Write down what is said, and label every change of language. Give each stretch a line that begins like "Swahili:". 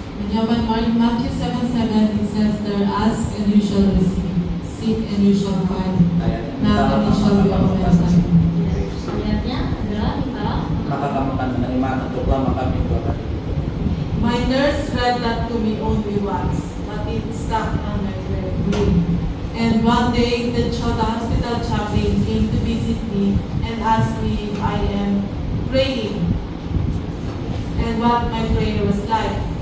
English: When Matthew 7:7 it says there, ask and you shall receive, seek and you shall find, knock and it shall be opened unto you.
Indonesian: Ayatnya adalah mintalah Maka kamu akan menerima, ketuklah maka pintu akan ditutup.
English: My nurse read that to me only once, but it stuck on my brain. And one day the hospital chaplain came to visit me and asked me if I am praying and what my prayer was like.